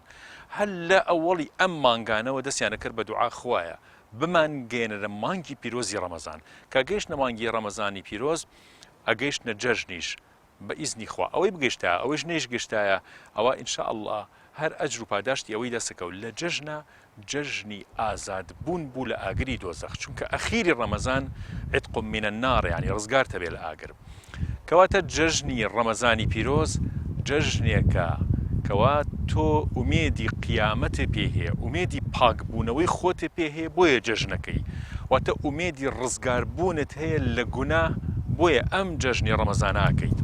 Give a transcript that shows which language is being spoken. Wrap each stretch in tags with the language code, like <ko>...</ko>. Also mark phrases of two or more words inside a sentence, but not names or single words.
<ckb>هەر لە ئەوەڵی ئەم مانگانەوە دەستیانە کرد بە دوعا خوایە بمانگێنە مانگی پیرۆزی ڕەمەزان کە گەیشتە مانگی ڕەمەزانی پیرۆز ئەگەیشتە جەژنیش بە ئیزنی خوا ئەوەی بگەیشتایە ئەوەش نێش گەشتایە ئەوە ئینشاءالله هەر ئەجر و پاداشتی ئەوەی دەسەکەوت لە جەژنە جەژنی ئازادبوون بوو لە ئاگری دۆزەخ چونکە ئەخیری ڕەمەزان</ckb> <ar>عتق من النار</ar> <ckb>یعنی ڕزگار تەبێ لە ئاگر. کەواتە جەژنی ڕەمەزانی پیرۆز جەژنێکە کەوا تۆ ئومێدی قیامەتە پێ هەیە، ئومێدی پاکبوونەوەی خۆتە پێ هەیە بۆیە جەژنەکەی، واتە ئومێدی ڕزگاربوونت هەیە لە گوناه بۆیە ئەم جەژنی ڕەمەزانەکەیت.</ckb>